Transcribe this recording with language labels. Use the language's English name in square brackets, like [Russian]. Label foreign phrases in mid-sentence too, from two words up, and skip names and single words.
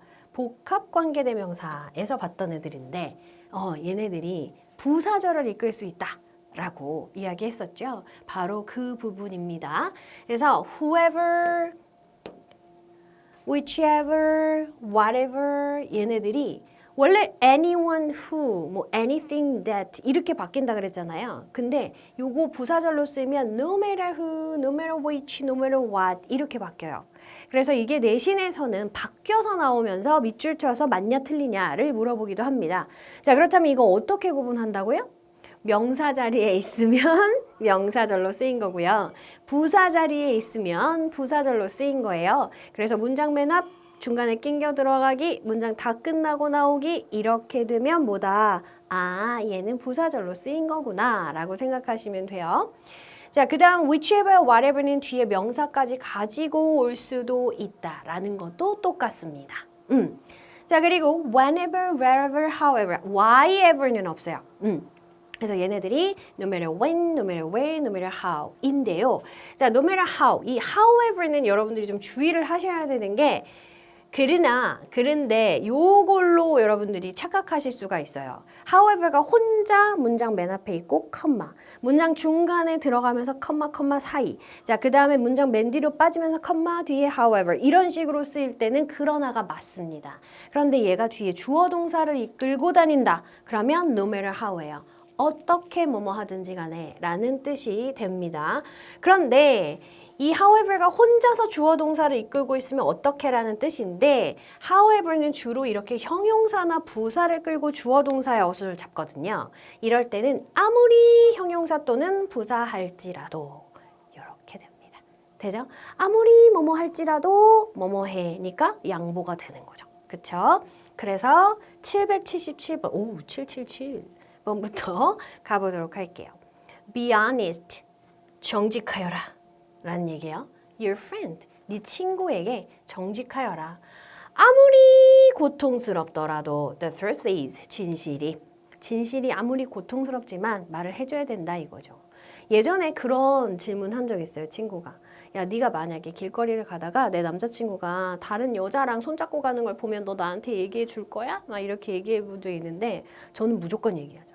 [Korean] 복합관계대명사에서 봤던 애들인데 얘네들이 부사절을 이끌 수 있다라고 이야기했었죠. 바로 그 부분입니다. 그래서 [English] whoever, whichever, whatever [Korean] 얘네들이 원래 [English] anyone who, [Korean] 뭐 [English] anything that [Korean] 이렇게 바뀐다 그랬잖아요. 근데 요거 부사절로 쓰면 [English] no matter who, no matter which, no matter what [Korean] 이렇게 바뀌어요. 그래서 이게 내신에서는 바뀌어서 나오면서 밑줄 쳐서 맞냐 틀리냐를 물어보기도 합니다. 자, 그렇다면 이거 어떻게 구분한다고요? 명사 자리에 있으면 명사절로 쓰인 거고요. 부사 자리에 있으면 부사절로 쓰인 거예요. 그래서 문장 맨 앞 중간에 낑겨 들어가기, 문장 다 끝나고 나오기 이렇게 되면 뭐다? 아, 얘는 부사절로 쓰인 거구나 라고 생각하시면 돼요. 자, 그 다음 [English] whichever, whatever [Korean] 는 뒤에 명사까지 가지고 올 수도 있다라는 것도 똑같습니다. 자, 그리고 [English] whenever, wherever, however, whyever [Korean] 는 없어요. 그래서 얘네들이 [English] no matter when, no matter where, no matter how [Korean] 인데요. 자, [English] no matter how, [Korean] 이 however는 여러분들이 좀 주의를 하셔야 되는 게 그런데 요걸로 여러분들이 착각하실 수가 있어요. however가 혼자 문장 맨 앞에 있고 컴마, 문장 중간에 들어가면서 컴마 사이, 자, 그 다음에 문장 맨 뒤로 빠지면서 컴마 뒤에 however 이런 식으로 쓰일 때는 그러나가 맞습니다. 그런데 얘가 뒤에 주어 동사를 이끌고 다닌다. 그러면 [English] no matter how [Korean] 예요. 어떻게 뭐뭐 하든지 간에 라는 뜻이 됩니다. 그런데 이 however가 혼자서 주어 동사를 이끌고 있으면 어떻게라는 뜻인데 however는 주로 이렇게 형용사나 부사를 끌고 주어 동사의 어순을 잡거든요. 이럴 때는 아무리 형용사 또는 부사 할지라도 이렇게 됩니다. 되죠? 아무리 뭐뭐 할지라도 뭐뭐 해니까 양보가 되는 거죠. 그쵸? 그래서 777번, 오, 777번부터 가보도록 할게요. [English] Be honest, [Korean] 정직하여라. 라는 얘기예요. [English] Your friend, [Korean] 네 친구에게 정직하여라. 아무리 고통스럽더라도 [English] the truth is, [Korean] 진실이 아무리 고통스럽지만 말을 해줘야 된다 이거죠. 예전에 그런 질문 한 적 있어요. 친구가. 야, 네가 만약에 길거리를 가다가 내 남자친구가 다른 여자랑 손잡고 가는 걸 보면 너 나한테 얘기해 줄 거야? 막 이렇게 얘기해 본 적이 있는데 저는 무조건 얘기하죠.